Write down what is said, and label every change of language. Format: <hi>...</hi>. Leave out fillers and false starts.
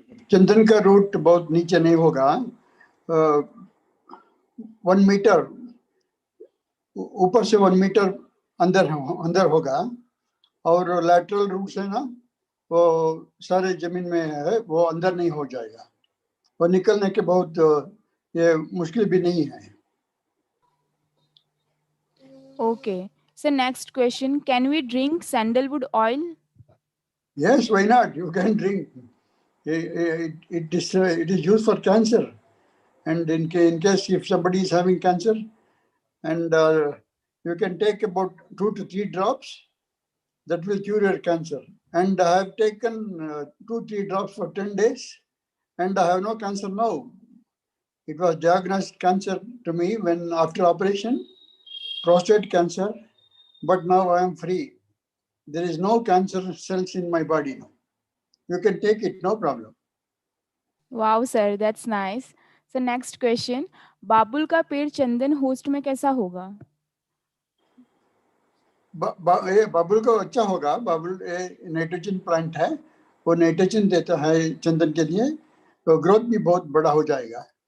<hi>चंदन का रूट बहुत नीचे नहीं होगा, 1 मीटर ऊपर से 1 मीटर अंदर होगा, और लैटरल रूट से ना वो सारे जमीन में है, वो अंदर नहीं हो जाएगा, वो निकलने के बहुत ये मुश्किल भी नहीं है।</hi> <en>Okay. So next question, can we drink sandalwood oil? Yes, why not? You can drink. It is used for cancer, and in case if somebody is having cancer, and you can take about 2 to 3 drops, that will cure your cancer. And I have taken 2-3 drops for 10 days, and I have no cancer now. It was diagnosed cancer to me when after operation, prostate cancer, but now I am free. There is no cancer cells in my body now. You can take it, no problem. Wow, sir, that's nice. So next question,</en> <hi>बाबुल का पेड़ चंदन host में कैसा होगा? ये बाबुल को अच्छा होगा। बाबुल nitrogen plant है, वो नाइट्रोजन देता है चंदन के लिए, तो ग्रोथ भी बहुत बड़ा हो जाएगा।</hi>